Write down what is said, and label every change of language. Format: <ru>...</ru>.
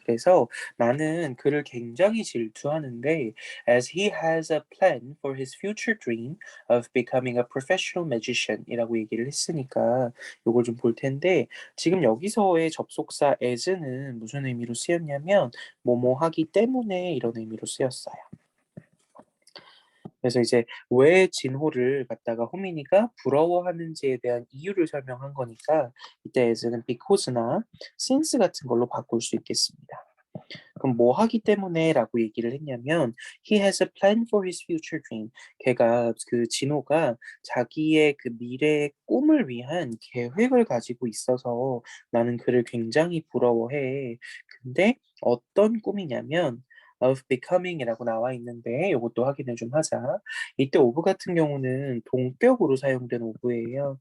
<ko>그래서 나는 그를 굉장히 질투하는데</ko> <en>as he has a plan for his future dream of becoming a professional magician</en> <ko>이라고 얘기를 했으니까 요걸 좀 볼 텐데 지금 여기서의 접속사 as는 무슨 의미로 쓰였냐면 뭐뭐 하기 때문에 이런 의미로 쓰였어요. 그래서 이제 왜 진호를 갖다가 호민이가 부러워하는지에 대한 이유를 설명한 거니까 이때 as는 because나 since 같은 걸로 바꿀 수 있겠습니다. 그럼 뭐 하기 때문에라고 얘기를 했냐면</ko> <en>he has a plan for his future dream.</en> <ko>걔가 그 진호가 자기의 그 미래의 꿈을 위한 계획을 가지고 있어서 나는 그를 굉장히 부러워해. 근데 어떤 꿈이냐면 of becoming이라고 나와 있는데 이것도 확인을 좀 하자. 이때 of 같은 경우는 동격으로 사용된 of예요.</ko>